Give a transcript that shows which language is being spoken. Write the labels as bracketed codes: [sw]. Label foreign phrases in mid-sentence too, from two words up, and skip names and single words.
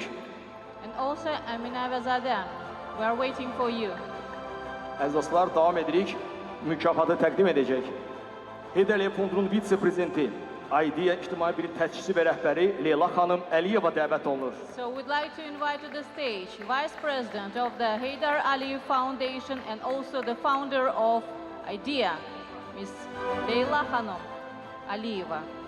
[en] and also Amina Vezadeh. We are waiting for you. [az] Əziz dostlar, davam edirik. Mükafatı təqdim edəcək. Heydər Əliyev Fondunun vitse-prezidenti, Aidiya İctimai Birlik təşkiçisi və rəhbəri Leyla xanım Əliyeva dəvət olunur. [en] So we'd like to invite to the stage Vice President of the Heydar Aliyev Foundation and also the founder of IDEA, Ms. Leyla Hanım Aliyeva.